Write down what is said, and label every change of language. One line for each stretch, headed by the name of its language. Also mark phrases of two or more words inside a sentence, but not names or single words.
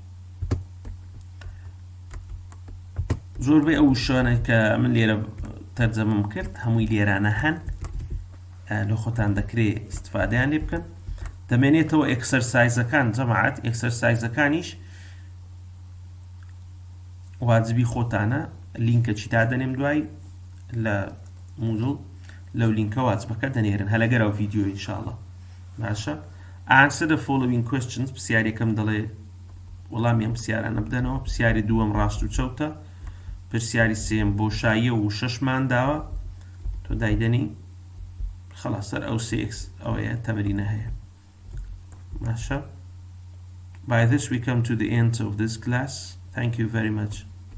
Central Kurdish: زۆربەی ئەو شوانە کە من لێرە تەرجەمەم کرد هەمووی لێرانە هەن لە خۆتان دەکرێت استفادەیان لێ بکەن دەمێنێتەوە ئێکسەرسایزەکان جەماعەت ئێکسەرسایزەکانیش واجبی خۆتانە لینکەچی دادەنێم دوای لە موودڵ لەو لینکە واجبەکە دەنێرن هە لەگەرەوە ڤیدیۆ ئینشاءڵڵا باشە
English: answer the following questions
Central Kurdish: پرسیارێکم دەڵێ وەڵامیان پرسیارانە بدەنەوە پرسیاری دووەم ڕاست و چەوتە پرسیاری سێم بۆشاییە و شەشمان داوە تۆ دایدەنی خلاص سەر ئەو سێکس ئەوەیە تەمەرینە هەیە باشە
English: by this we come to the end of this class thank you very much